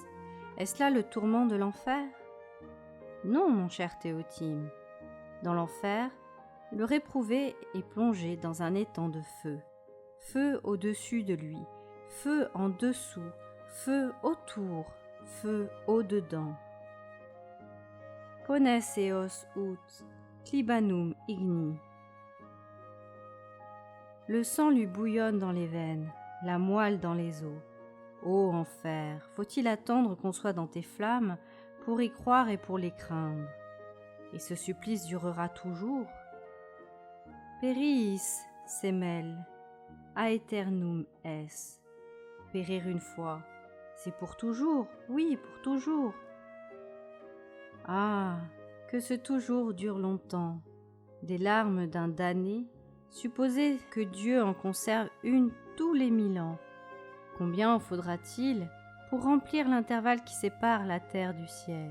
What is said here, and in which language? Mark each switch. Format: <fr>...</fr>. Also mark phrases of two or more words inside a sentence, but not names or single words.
<fr>Est-ce là le tourment de l'enfer? Non, mon cher Théotime. Dans l'enfer, le réprouvé est plongé dans un étang de feu. Feu au-dessus de lui, feu en dessous, feu autour, feu au-dedans.</fr> <la>Pones eos ut clibanum igni.</la> <fr>Le sang lui bouillonne dans les veines, la moelle dans les os. Ô enfer, faut-il attendre qu'on soit dans tes flammes pour y croire et pour les craindre? Et ce supplice durera toujours?</fr> <la>Peris semel, aeternum es.</la> <fr>Périr une fois, c'est pour toujours, oui, pour toujours. Ah, que ce toujours dure longtemps, des larmes d'un damné, supposez que Dieu en conserve une tous les 1000 ans. Combien en faudra-t-il pour remplir l'intervalle qui sépare la terre du ciel?</fr>